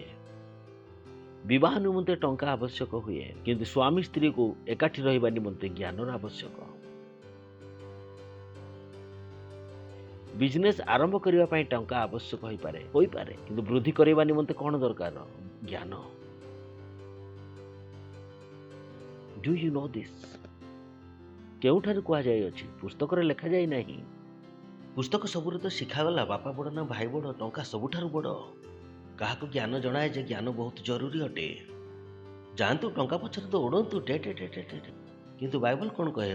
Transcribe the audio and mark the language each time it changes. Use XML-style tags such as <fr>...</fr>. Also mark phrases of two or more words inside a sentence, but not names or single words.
<or>ବିବାହ ନିମନ୍ତେ ଟଙ୍କା ଆବଶ୍ୟକ ହୁଏ, କିନ୍ତୁ ସ୍ୱାମୀ ସ୍ତ୍ରୀକୁ ଏକାଠି ରହିବା ନିମନ୍ତେ ଜ୍ଞାନର ଆବଶ୍ୟକ। ବିଜନେସ୍ ଆରମ୍ଭ କରିବା ପାଇଁ ଟଙ୍କା ଆବଶ୍ୟକ ହୋଇପାରେ, କିନ୍ତୁ ବୃଦ୍ଧି କରିବା ନିମନ୍ତେ କ'ଣ ଦରକାର?</or> <en>ଜ୍ଞାନ। Do you know this?</en> <or>କେଉଁଠାରେ କୁହାଯାଇଅଛି? ପୁସ୍ତକରେ ଲେଖାଯାଇ ନାହିଁ। ପୁସ୍ତକ ସବୁରେ ତ ଶିଖାଗଲା ବାପା ବଡ଼ ନା ଭାଇ ବଡ଼, ଟଙ୍କା ସବୁଠାରୁ ବଡ଼। କାହାକୁ ଜ୍ଞାନ ଜଣାଏ ଯେ ଜ୍ଞାନ ବହୁତ ଜରୁରୀ ଅଟେ। ଯାଆନ୍ତୁ ଟଙ୍କା ପଛରେ ଦୌଡ଼ନ୍ତୁ, କିନ୍ତୁ ବାଇବଲ କ'ଣ କହେ?</or>